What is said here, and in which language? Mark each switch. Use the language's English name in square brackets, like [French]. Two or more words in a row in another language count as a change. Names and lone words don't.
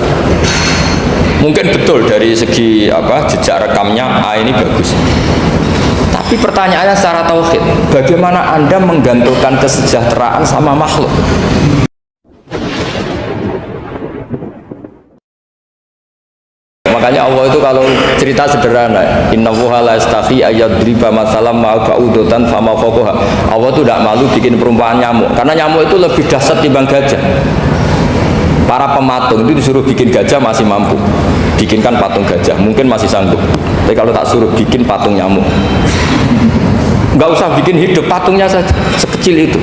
[Indonesian] Mungkin betul dari segi jejak rekamnya A ini bagus. Tapi pertanyaannya secara tauhid, bagaimana Anda menggantungkan kesejahteraan sama makhluk? Makanya Allah itu kalau cerita sederhana, [Arabic] إن الله لا يستحيي أن يضرب مثلا ما بعوضة فما فوقها. [Indonesian] Allah itu tidak malu bikin perumpamaan nyamuk, karena nyamuk itu lebih dahsyat timbang gajah. Para pematung itu disuruh bikin gajah masih mampu, bikinkan patung gajah mungkin masih sanggup. Tapi kalau tak suruh bikin patung nyamuk, nggak usah bikin hidup, patungnya saja sekecil itu.